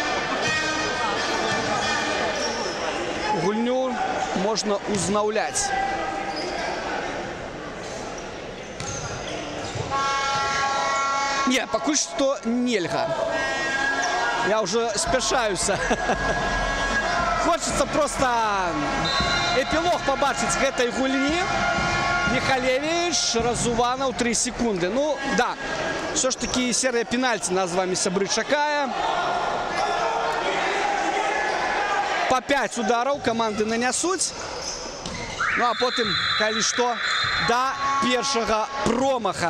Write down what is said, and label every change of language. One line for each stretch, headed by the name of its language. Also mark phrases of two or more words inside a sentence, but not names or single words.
Belarusian: Гульню можна узнаўляць. Не, пакуль што нельга. Я уже спяшаюся.
Russian: Хочется просто
Belarusian: эпілог побачыць гэтай гульні. Михалевич, Разуванов, 3 секунды.
Russian: Ну, да, все ж таки серия пенальти нас с вами
Belarusian: сябры чакае.
Russian: По 5 ударов команды нанясуць.
Belarusian: Ну, а потым, калі што, да першага промаха.